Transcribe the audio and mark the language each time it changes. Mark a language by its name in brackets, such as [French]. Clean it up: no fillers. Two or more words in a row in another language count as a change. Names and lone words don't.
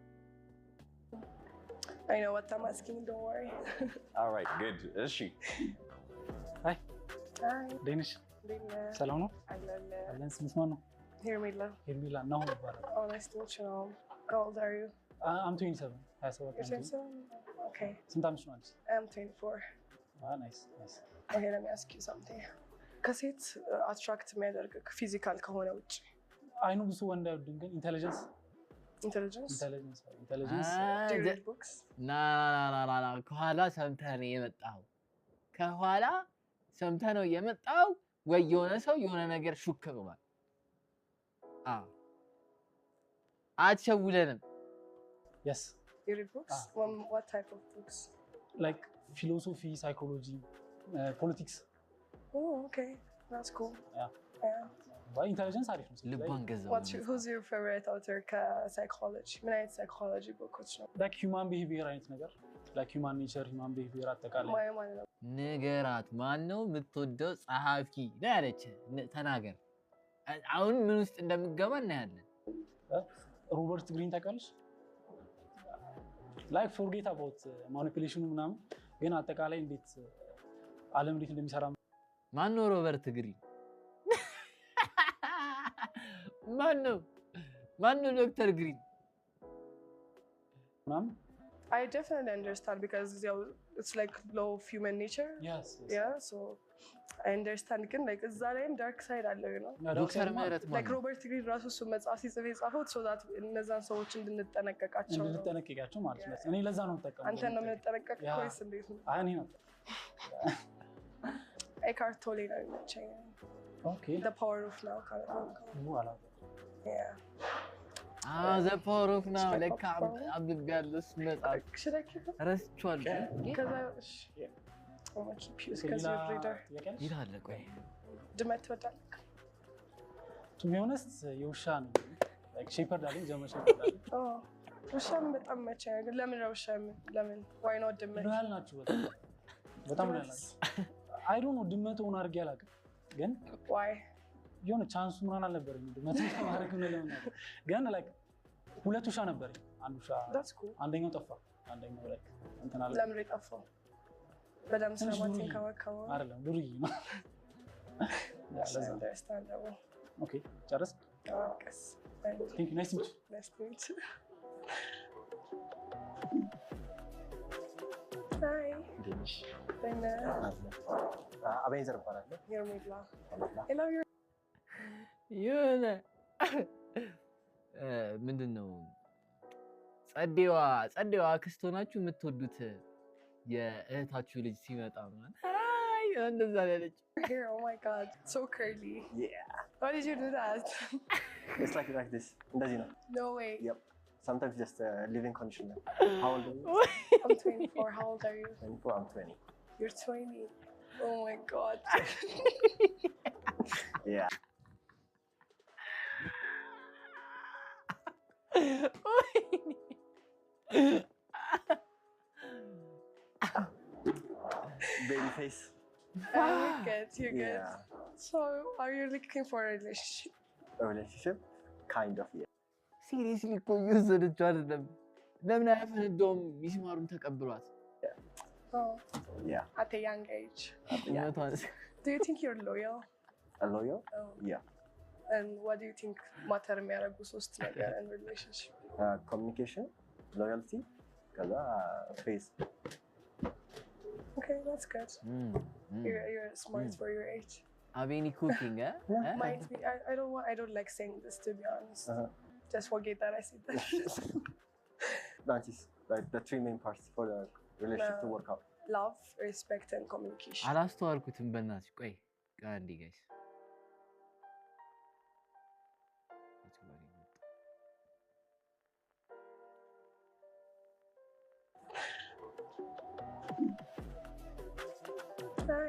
[English] I know what I'm asking, don't worry. All right, good. Ashi. Hi. Hi. Danish. [Amharic] ሰላም ነው? አለን። ስምሽ ማን ነው? ሄርሜላ ነው ይባላል። [English] Oh, nice to meet you. How old are you? I'm 27. 27. Okay. [Amharic] ስንት ዓመትሽ ነው አንቺ? [English] I'm 24. Nice. Okay, let me ask you something. [Amharic] ከሴት አትራክት የሚያደርግ ፊዚካል ከሆነ ውጭ አይኑ ብዙ ወንድ አይወድም ግን ኢንተለጀንስ ና ከኋላ ሰምተህ ነው የመጣው ወይ የሆነ ሰው የሆነ ነገር ሹክ ብሏል። [English] Yes. You read books? What type of books? Like philosophy, psychology, politics። Oh, okay. That's cool. Yeah. Yeah. [Amharic] ኢንተለጀንስ አሪፍ ነው። ልቧን ገዛው። [English] Who's your favorite author? Psychology. [Amharic] ምን አይነት [English] psychology books [Amharic] ነው? [English] like human behavior [Amharic] አይነት ነገር [English] like human nature, human behavior አጠቃላይ [Amharic] ማን ነው? ንገራት። ማን ነው የምትወደው ጸሐፊ ነው ያለች? ተናገር። አሁን ምን ውስጥ እንደምገባ እናያለን። ሮበርት ግሪን ታውቃለች? [English] like forget about manipulation [Amharic] ምናምን ግን አጠቃላይ እንዴት ዓለም እንዴት እንደሚሰራ ማን ነው ሮበርት ግሪን? ማን ነው ዶክተር ግሪን? ምናምን [English] I definitely understand because it's like law of human nature. yes Yeah, so I understand. Can like is that in dark side [Amharic] አለው ነው? ዶክተር ምህረት Like Robert Greene ራሱ እሱ መጽሐፍ ሲጽፍ የጻፈው [English] so that [Amharic] እነዛን ሰዎች እንድንጠነቀቃቸው ነው። እንድንጠነቀቃቸው ማለት ነው። እኔ ለዛ ነው የምጠቀመው። አንተ ነው የምንጠነቀቀው ወይስ እንዴት ነው? እኔ ነው። Eckhart Tolle ነው የሚመቸኝ። [English] Okay. The Power of Now kind of book. voilà. Yeah. the Power of Now [Amharic] ለካ አንብቤያለሁ እሱ መጽሐፍ። [English] Should I keep it? [Amharic] ረስቼዋለሁ። [English] I'm gonna keep you because you're a reader. [Amharic] ይላል ቆይ ድመት ትወዳለህ? [English] To be honest [Amharic] የውሻ ነው። [English] like shepherd [Amharic] አለኝ [English] German shepherd [Amharic] አለኝ። ውሻም በጣም መቸኝ። ግን ለምን ነው ውሻ? ለምን? [English] why not ድመት? [Amharic] ሎያል ናቸው በጣም ሎያል ናቸው። [English] I don't know [Amharic] ድመት ሆነ አድርጌ አላውቅም ግን [English] why? [Amharic] የሆነ ቻንሱ ምናምን አልነበረኝ ድመት ማድረግ ነው ለምን ነው ግን like ሁለት ውሻ ነበረኝ። አንድ ውሻ [English] That's cool. [Amharic] አንደኛው ጠፋ። አንደኛው like እንትን አለ። ለምን የጠፋው? በደም ስለማትን ከወከው አይደለም ዱርዬ ነው። [English] understandable. [Amharic] ኦኬ ጨረስ? [English] Yes. Thank you. Nice to meet you. Nice to meet you. Hi. Danish. Then [Amharic] አቤንዘር እባላለሁ። [English] you're Midla. Hello, you're [Amharic] የሆነ ምንድነው ጸዴዋ አክስት ሆናችሁ የምትወዱት የእህታችሁ ልጅ ሲመጣ ማለት አይ እንደዛ ያለች [English] here. Oh my god, so curly. Yeah. Why did you do that? It's like this. [Amharic] እንደዚህ ነው። [English] No way. Yep. Sometimes just living condition. How old are you? I'm 24. How old are you? 24. I'm 20. You're 20. Oh my god. Yeah. Baby face. You're good. You're good. Yeah. So, are you looking for a relationship? A relationship? Kind of, yeah. [Amharic] ሲሪየስሊ እኮ እየወሰደችው አይደለም። ለምን አያፈነዳውም? ሚስማሩን ተቀብሏት። [English] Oh, Yeah. at a young age. [Amharic] እውነቷን [English] Do you think you're loyal? A loyal? Oh. Yeah. And what do you think matter [Amharic] የሚያደርጉ ሶስት ነገር [English] in relationship? Communication, loyalty, ከዛ face. Okay, that's good. You're smart for your age. አቤኒ ኩኪንግ Might be. I don't like saying this, to be honest. Just forget that I said that. That is like the three main parts for the relationship to work out. Love, respect, and communication. [Amharic] አላስተዋልኩትም። በእናትሽ ቆይ አንዴ ጋይስ [English] Hi.